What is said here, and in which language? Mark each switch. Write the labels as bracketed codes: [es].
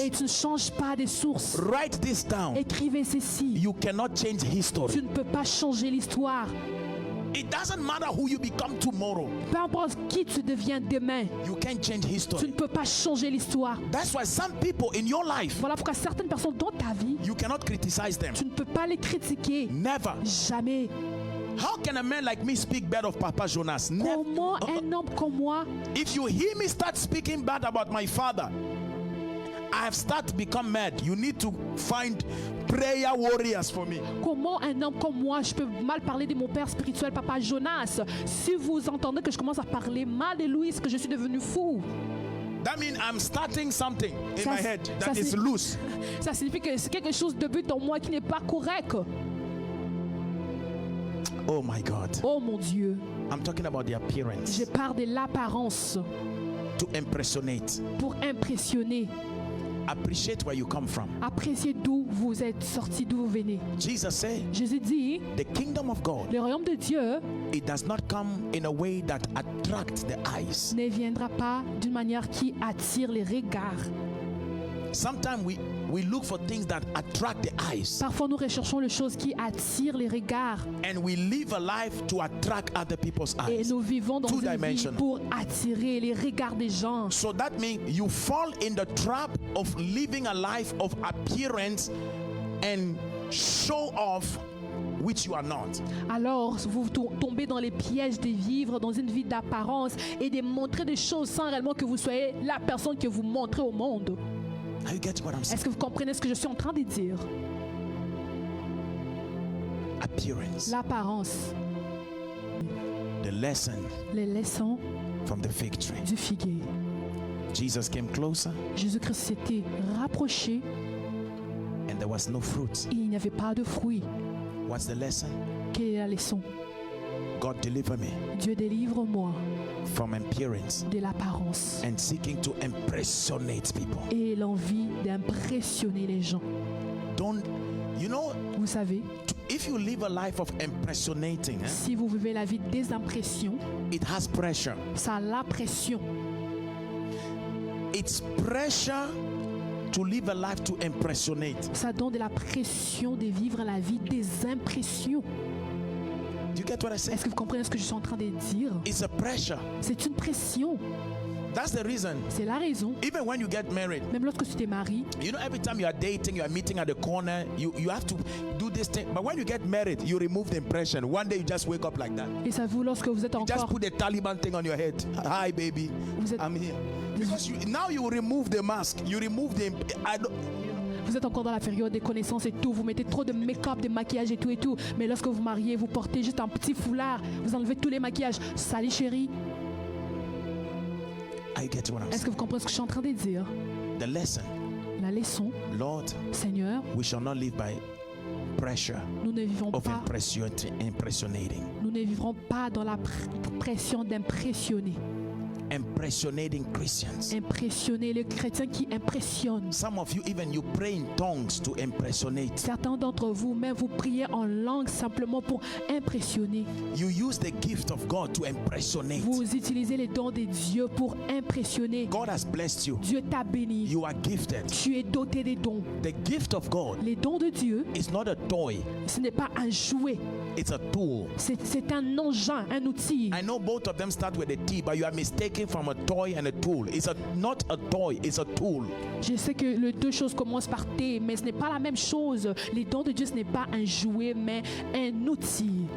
[fr] Et tu ne changes pas de source. [en] Write this down. [fr] Écrivez ceci. [en] You cannot change [fr] Tu [en] history. [fr] ne peux pas changer l'histoire. [en] It doesn't matter who you become tomorrow. [fr] Peu importe qui tu deviens demain, [en] You can't change [fr] tu ne [en] history. [fr] peux pas changer l'histoire. [en] That's why some people in your life, [fr] Voilà pourquoi certaines personnes dans ta vie, [en] you cannot criticize them. [fr] tu ne peux pas les critiquer. [en] Never. [fr] Jamais. [en] How can a man like me speak bad of Papa Jonas? Never. [fr] Comment un homme comme moi, [en] If you hear me start speaking bad about my father, I have started to become mad. You need to find prayer warriors for me. [fr] comment un homme comme moi, je peux mal parler de mon père spirituel, Papa Jonas. Si vous entendez que je commence à parler mal de lui, c'est que je suis devenu fou. [en] That means I'm starting something in [fr] Ça- [en] my head [fr] ça [en] that is [fr] c'est- [en] loose. [fr] Ça signifie que c'est quelque chose de but en moi qui n'est pas correct. [en] Oh my God. [fr] Oh mon Dieu, [en] I'm talking about the appearance [fr] je parle de l'apparence [en] to impersonate. [fr] pour impressionner. [en] Appreciate where you come from. [fr] Appréciez d'où vous êtes sortis, d'où vous venez. [en] Jesus said, [fr] Jésus dit, [en] the kingdom of God, [fr] le royaume de Dieu [en] it does not come in a way that attracts the eyes. [fr] ne viendra pas d'une manière qui attire les regards. [en] Sometimes we look for things that attract the eyes, [fr] Parfois, nous recherchons les choses qui attirent les regards [en] and we live a life to attract other people's [fr] et [en] eyes. [fr] nous vivons dans [en] Two [fr] une vie [en] dimension. [fr] pour attirer les regards des gens. [en] So that means you fall in the trap of living a life of appearance and show off, which you are not. [fr] Alors, vous tombez dans les pièges de vivre dans une vie d'apparence et de montrer des choses sans réellement que vous soyez la personne que vous montrez au monde. [en] Are you getting what I'm saying? [fr] Est-ce que vous comprenez ce que je suis en train de dire? [en] Appearance. [fr] L'apparence, [en] The lesson [fr] les leçons [en] from the fig tree. [fr] du figuier. [en] Jesus came closer [fr] Jésus-Christ s'était rapproché [en] and there was no fruit. [fr] et il n'y avait pas de fruits. [en] What's the lesson? [fr] Quelle est la leçon? [en] God deliver me [fr] Dieu délivre-moi [en] from appearance [fr] de l'apparence [en] and seeking to impersonate people. [fr] et l'envie d'impressionner les gens. [en] Don't, you know, [fr] Vous savez, [en] if you live a life of impersonating, [fr] si vous vivez la vie des impressions, [en] it has pressure. [fr] ça a la pression. [en] It's pressure to live a life to impersonate. [fr] Ça donne de la pression de vivre la vie des impressions. [en] Do you get what I say? [fr] Est-ce que vous comprenez ce que je suis en train de dire? [en] It's a pressure. [fr] C'est une pression. [en] That's the reason. [fr] C'est la raison. [en] Even when you get married, [fr] Même lorsque tu t'es marié, [en] you know, every time you are dating, you are meeting at the corner, you have to do this thing. But when you get married, you remove the impression. One day you just wake up like that. [fr] et ça vous, lorsque vous êtes [en] Just [fr] encore, [en] put the Taliban thing on your head. Hi, baby. [fr] vous êtes, [en] I'm here. Because now you remove the mask. You remove the. I don't, [fr] vous êtes encore dans la période des connaissances et tout. Vous mettez trop de make-up, de maquillage et tout et tout. Mais lorsque vous mariez, vous portez juste un petit foulard. Vous enlevez tous les maquillages. Salut chérie. [en] I get what I'm [fr] Est-ce [en] saying. [fr] que vous comprenez ce que je suis en train de dire? [en] The lesson, [fr] La leçon, [en] Lord, [fr] Seigneur, [en] we shall not live by pressure [fr] nous ne vivons [en] of [fr] pas, [en] impressionating. [fr] nous ne vivrons pas dans la pression d'impressionner. [en] Impressionating Christians. [fr] Impressionner le chrétien qui impressionne. [en] Some of you, even you pray in tongues to impersonate. [fr] Certains d'entre vous, même vous priez en langue simplement pour impressionner. [en] You use the gift of God to impersonate. [fr] Vous utilisez les dons de Dieu pour impressionner. [en] God has blessed you. [fr] Dieu t'a béni. [en] You are gifted. [fr] Tu es doté des dons. [en] The gift of God [fr] Les dons de Dieu, [en] is not a toy, [fr] ce n'est pas un jouet. [en] it's a tool. [fr] C'est un engin, un outil. [en] I know both of them start with a T, but you are mistaken speaking from a toy and a tool. It's not a toy, it's a tool. [fr] Je sais que les deux choses commencent par T, mais ce n'est pas la même chose. Les dons de Dieu, ce n'est pas un jouet, mais un outil